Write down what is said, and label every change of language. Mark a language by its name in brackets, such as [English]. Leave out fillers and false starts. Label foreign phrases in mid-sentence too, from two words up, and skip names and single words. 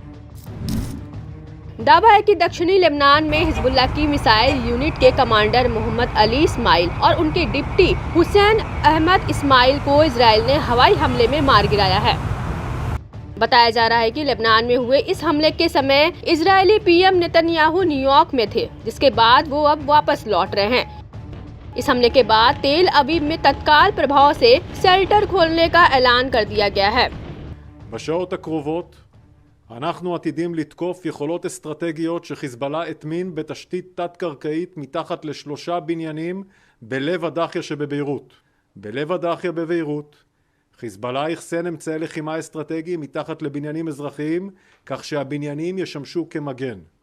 [Hindi] दावा है कि दक्षिणी लेबनान में हिजबुल्लाह की मिसाइल यूनिट के कमांडर मोहम्मद अली इस्माइल और उनके डिप्टी हुसैन अहमद इस्माइल को इजराइल ने हवाई हमले में मार गिराया है। बताया जा रहा है कि लेबनान में हुए इस हमले के समय इजरायली पीएम नेतन्याहू न्यूयॉर्क में थे, जिसके बाद वो अब वापस लौट रहे हैं। इस हमले के बाद तेल अवीव में तत्काल प्रभाव से शेल्टर खोलने का ऐलान कर दिया गया है। [Hebrew] בשעות הקרובות אנחנו עתידים לתקוף יכולות אסטרטגיות שחיזבאללה הטמין בתשתית תת-קרקעית מתחת ל3 בניינים בלב הדאחיה שבביירות. בלב הדאחיה בביירות חיזבאללה יחסן אמצעי לחימה אסטרטגיים מתחת לבניינים אזרחיים, כך שהבניינים ישמשו כמגן.